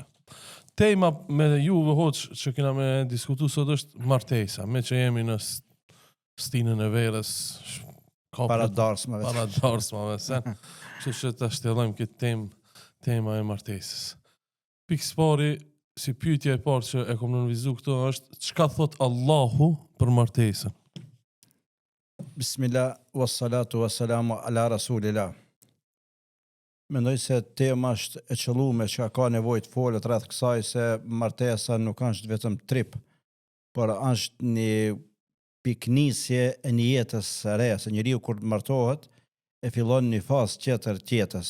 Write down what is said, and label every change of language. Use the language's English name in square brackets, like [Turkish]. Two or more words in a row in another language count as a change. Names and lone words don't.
[Albanian] Tema me juve hoxh që kena me diskutu sot është martesa, me që jemi në stinën e verës, Para darsmave sen. Kështu që ta shtjellojmë këtë tema e martesës. Pikëspari, si pyetja e parë që e kom nënvizu këto është, çka thot Allahu për martesën? [Arabic] بسم الله والصلاة والسلام على رسول الله. [Albanian] Mendoj se tema është e qëllume që ka nevojë të folet rreth kësaj, se martesa nuk është vetëm trip, por është një piknisje e një jetës së re, se njeriu kur martohet e fillon një fazë tjetër të jetës.